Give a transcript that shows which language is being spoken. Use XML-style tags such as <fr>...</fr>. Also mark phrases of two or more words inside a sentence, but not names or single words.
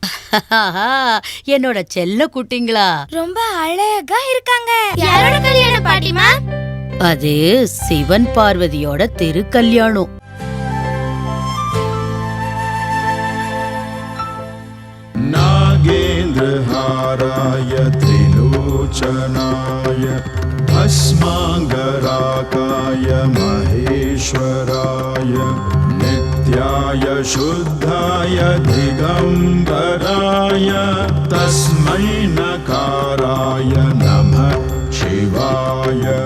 <ta>என்னோட செல்ல குட்டிங்களா ரொம்ப அழகா இருக்காங்க. யாரோட கல்யாணம் பாட்டிமா? அது சிவன் பார்வதியோட திருக்கல்யாணம்.</ta> <sa>नागेन्द्रहाराय त्रिलोचनाय भस्माङ्गराकाय महेश्वराय नित्याय शुद्धाय दिगम्बराय तस्मै नकाराय नमः शिवाय।</sa>